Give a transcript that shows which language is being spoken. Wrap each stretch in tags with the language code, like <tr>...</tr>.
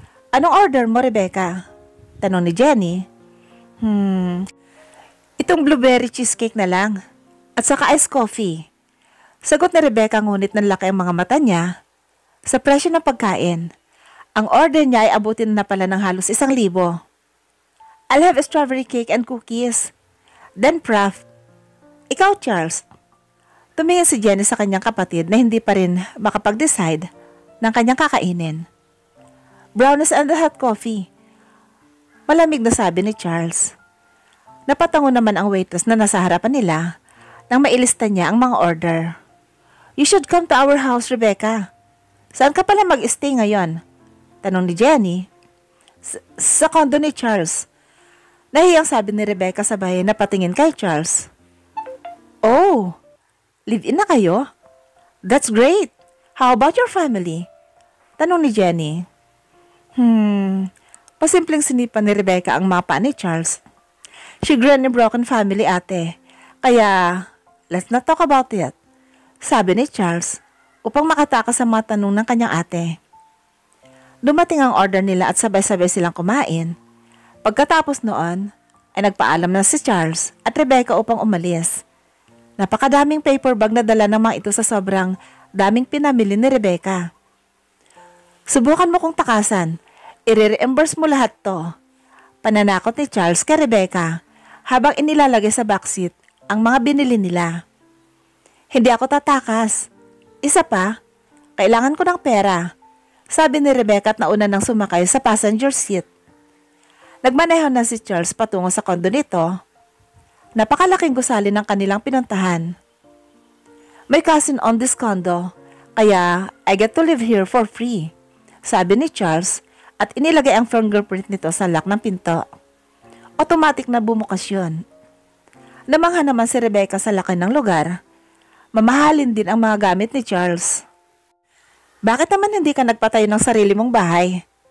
<tl>Anong order mo, Rebecca? Tanong ni Jenny. Itong blueberry cheesecake na lang. At saka iced coffee. Sagot ni Rebecca ngunit nanlaki ang mga mata niya. Sa presyo ng pagkain, ang order niya ay abutin na pala ng halos 1,000.</tl> <en>I'll have a strawberry cake and cookies. Then Prof. Ikaw, Charles.</en> <tl>Tumingin si Jenny sa kanyang kapatid na hindi pa rin makapag-decide ng kanyang kakainin.</tl> <en>Brownies and the hot coffee.</en> <tl>Malamig na sabi ni Charles. Napatango naman ang waitress na nasa harapan nila nang mailista niya ang mga order.</tl> <en>You should come to our house, Rebecca.</en> <tl>Saan ka pala mag-stay ngayon? Tanong ni Jenny. Sa condo ni Charles. Nahiyang sabi ni Rebecca sabay na patingin kay Charles. Oh, live-in na kayo?</tl> <en>That's great. How about your family?</en> <tl>Tanong ni Jenny. Pasimpleng sinipan ni Rebecca ang mapa ni Charles.</tl> <en>She grew in a broken family, ate. Kaya, let's not talk about it.</en> <tl>Sabi ni Charles, upang makatakas sa mga tanong ng kanyang ate. Dumating ang order nila at sabay-sabay silang kumain. Pagkatapos noon, ay nagpaalam na si Charles at Rebecca upang umalis. Napakadaming paper bag na dala ng mga ito sa sobrang daming pinamili ni Rebecca. Subukan mo kong takasan. I-reimburse mo lahat to. Pananakot ni Charles kay Rebecca habang inilalagay sa backseat ang mga binili nila. Hindi ako tatakas. Isa pa, kailangan ko ng pera. Sabi ni Rebecca at nauna nang sumakay sa passenger seat. Nagmaneho na si Charles patungo sa kondo nito. Napakalaking gusali ng kanilang pinuntahan.</tl> <en>May cousin on this condo, kaya I get to live here for free.</en> <tl>Sabi ni Charles at inilagay ang fingerprint nito sa lock ng pinto. Automatic na bumukas yun. Namangha naman si Rebecca sa laki ng lugar. Mamahalin din ang mga gamit ni Charles. Bakit naman hindi ka nagpatayo ng sarili mong bahay?</tl>